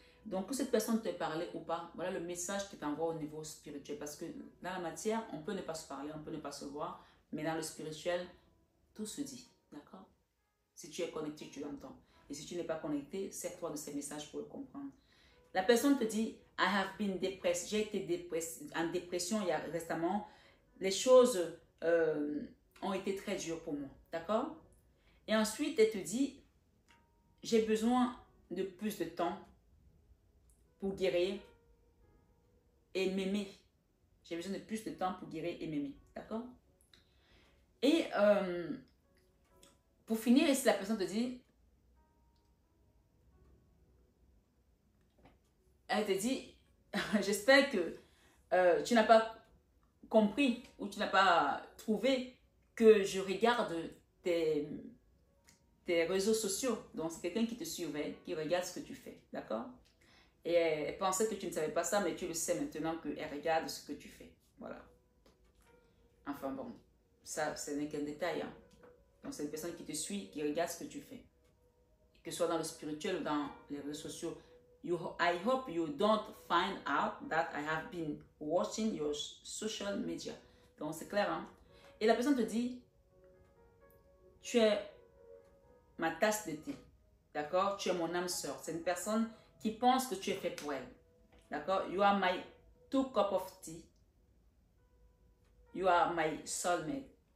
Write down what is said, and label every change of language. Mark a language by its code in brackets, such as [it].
[fr] Donc, que cette personne te parlait ou pas, voilà le message qui t'envoie au niveau spirituel. Parce que dans la matière, on peut ne pas se parler, on peut ne pas se voir. Mais dans le spirituel, tout se dit. D'accord? Si tu es connecté, tu l'entends. Et si tu n'es pas connecté, sers-toi de ces messages pour le comprendre. La personne te dit, [en] I have been depressed. [fr] J'ai été en dépression il y a récemment. Les choses ont été très dures pour moi. D'accord? Et ensuite, elle te dit, j'ai besoin de plus de temps pour guérir et m'aimer. J'ai besoin de plus de temps pour guérir et m'aimer. D'accord? Et pour finir, ici, la personne te dit, elle te dit, j'espère que tu n'as pas compris ou tu n'as pas trouvé que je regarde tes réseaux sociaux. Donc, c'est quelqu'un qui te surveille, qui regarde ce que tu fais. D'accord? Et elle pensait que tu ne savais pas ça, mais tu le sais maintenant qu'elle regarde ce que tu fais. Voilà. Enfin bon, ça, ce n'est qu'un détail. Hein. Donc, c'est une personne qui te suit, qui regarde ce que tu fais. Que ce soit dans le spirituel ou dans les réseaux sociaux. [en] I hope you don't find out that I have been watching your social media. [fr] Donc, c'est clair, hein? Et la personne te dit, tu es ma tasse de thé. D'accord? Tu es mon âme sœur. C'est une personne qui pense que tu es fait pour elle. D'accord? [en] You are my 2 cups of tea. You are my soulmate.